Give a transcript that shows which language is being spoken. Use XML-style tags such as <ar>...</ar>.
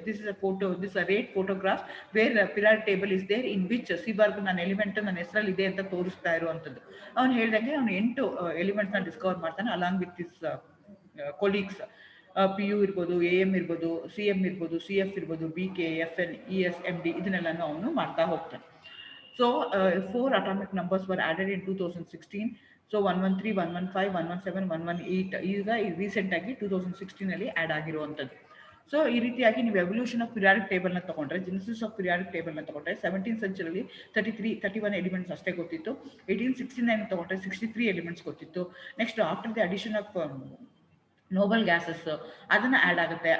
<en>this is a rate photograph where periodic table is there in which Seaborg</en> <kn>ನನ್ನ element ನನ್ನ ಹೆಸರಲ್ಲಿ ಇದೆ ಅಂತ ತೋರಿಸ್ತಾ ಇರುವಂಥದ್ದು. ಅವ್ನು ಹೇಳ್ದಂಗೆ ಅವನು 8 ಎಲಿಮೆಂಟ್ಸ್ನ ಡಿಸ್ಕವರ್ ಮಾಡ್ತಾನೆ</kn> <en>Along with his colleagues.</en> <kn>PU ಇರ್ಬೋದು, AM ಇರ್ಬೋದು, CM ಇರ್ಬೋದು, CF ಇರ್ಬೋದು, BK, FN, ES, MD ಇದನ್ನೆಲ್ಲನೂ ಅವನು ಮಾಡ್ತಾ ಹೋಗ್ತಾನೆ.</kn> <en>So 4 atomic numbers were added in 2016.</en> <kn>So 113, 115, 117, 118 ಈಗ ರೀಸೆಂಟ್ ಆಗಿ 2016 ಅಲ್ಲಿ ಆ್ಯಡ್ ಆಗಿರುವಂಥದ್ದು. ಸೊ ಈ ರೀತಿಯಾಗಿ ನೀವು ಎವಲ್ಯೂಷನ್ ಆಫ್ ಪಿರಿಯಾಡಿಕ್ ಟೇಬಲ್ನ ತಗೊಂಡ್ರೆ, ಜೆನೆಸಿಸ್ ಆಫ್ ಪಿರಿಯಾಡಿಕ್ ಟೇಬಲ್ನ ತಗೊಂಡ್ರೆ 17th ಸೆಂಚುರಿಯಲ್ಲಿ 31 ಎಲಿಮೆಂಟ್ಸ್ ಅಷ್ಟೇ ಗೊತ್ತಿತ್ತು. 1869 ತಗೊಂಡ್ರೆ 63 ಎಲಿಮೆಂಟ್ಸ್ ಗೊತ್ತಿತ್ತು.</kn> <en>next after the addition of noble gases</en> <kn>ಅದನ್ನು ಆ್ಯಡ್ ಆಗುತ್ತೆ.</kn>